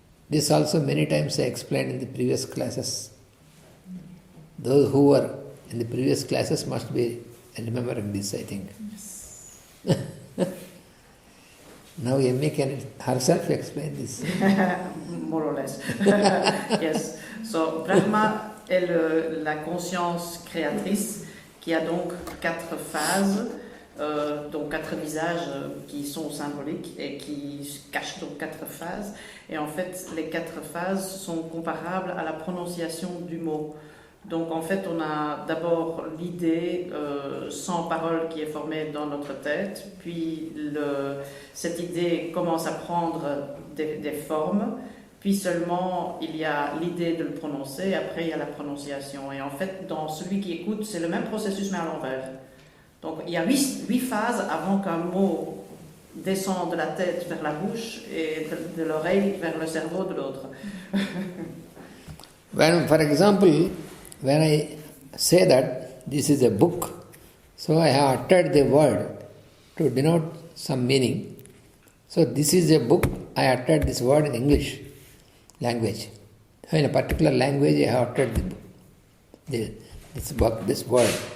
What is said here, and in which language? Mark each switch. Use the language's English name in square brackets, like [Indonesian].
[English] This also many times I explained in the previous classes. Those who were in the previous classes must be remembering this, I think. Now Emma can herself explain this. More or less. Yes. [French] So Brahma est la conscience créatrice qui a donc 4 phases, donc 4 visages qui sont symboliques et qui cachent donc 4 phases. Et en fait, les 4 phases sont comparables à la prononciation du mot. Donc en fait, on a d'abord l'idée sans parole qui est formée dans notre tête, puis cette idée commence à prendre des formes, puis seulement il y a l'idée de le prononcer, après il y a la prononciation. Et en fait, dans celui qui écoute, c'est le même processus mais à l'envers. Donc il y a 8 phases avant qu'un mot descende de la tête vers la bouche et de l'oreille vers le cerveau de l'autre. [English] For example, when I say that this is a book, so I have uttered the word to denote some meaning. So this is a book, I uttered this word in English language. In a particular language I have uttered this word.